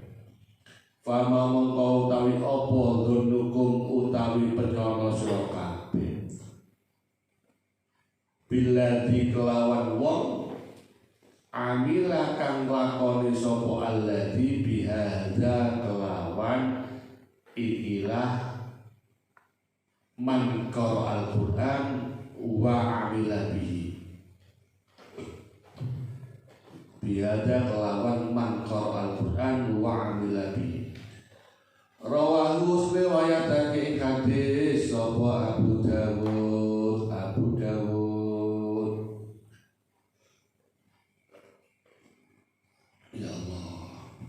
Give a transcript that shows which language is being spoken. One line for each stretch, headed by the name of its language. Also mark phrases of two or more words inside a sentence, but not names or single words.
Javanese: Fama mongko utawi apa dhannukum utawi penyana sira kabeh. Billadzi kelawan wong amila kang lakoni sapa alladzi bihadza kelawan ikilah
Arabic: من قرأ القرآن وعمل به. Bihadza kelawan من قرأ القرآن وعمل به.
Javanese: Rawahu riwayatake ing hadis sapa Abu Dawud.
Arabic: يا الله.